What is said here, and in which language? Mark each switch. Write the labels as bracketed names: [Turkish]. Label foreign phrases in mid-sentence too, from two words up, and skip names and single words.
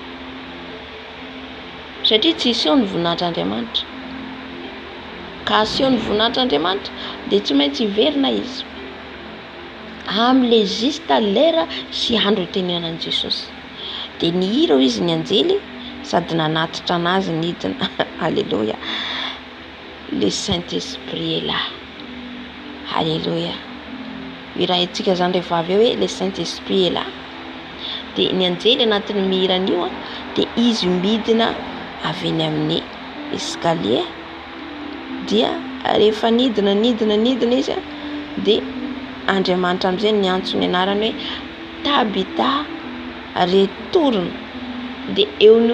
[Malagasy] Satria tsy iseho ny voninahitran'Andriamanitra ka aseho ny voninahitran'Andriamanitra de tsy maintsy hiverina izy am'le juste lera sy andro itenenan'i Jesosy de nihira izy ny anjely sady nanatitra anazy nidina alléluia le [French] Saint-Esprit est là [Malagasy] alléluia irahantsika zany rehefa avy eo hoe [French] le Saint-Esprit est là [Malagasy] de ny anjely anatin'ny mihiran'io de izy midina avy eny amin'ny escalier dia rehefa nidina izy de Andriamanitra am'izay niantso ny anarany hoe Tabita retourne de eo no